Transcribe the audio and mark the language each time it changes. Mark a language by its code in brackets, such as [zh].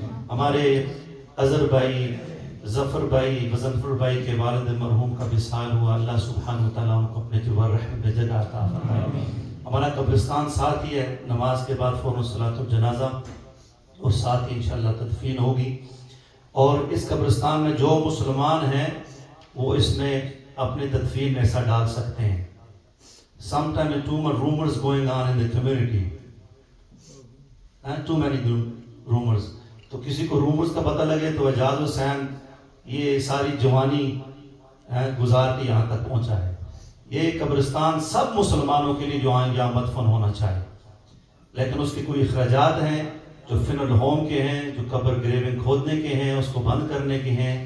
[ur] ہمارے اظہر بھائی، ظفر بھائی، مظفر بھائی کے والد مرحوم کا وصال ہوا، اللہ سبحانہ و تعالیٰ ان کو اپنے جوار رحمت میں جگہ عطا فرمائے. ہمارا قبرستان ساتھ ہی ہے، نماز کے بعد فوراً صلاۃ الجنازہ اور ساتھ ہی انشاءاللہ تدفین ہوگی. اور اس قبرستان میں جو مسلمان ہیں وہ اس میں اپنی تدفین میں ایسا ڈال سکتے ہیں. [en] Sometimes too much rumors going on in the community, too many rumors. [ur] تو کسی کو رومرز کا پتہ لگے تو اعجاز حسین یہ ساری جوانی گزار کے یہاں تک پہنچا ہے. یہ قبرستان سب مسلمانوں کے لیے جو آئیں یہاں مدفن ہونا چاہیے، لیکن اس کے کوئی اخراجات ہیں جو فنل ہوم کے ہیں، جو قبر گریونگ کھودنے کے ہیں، اس کو بند کرنے کے ہیں.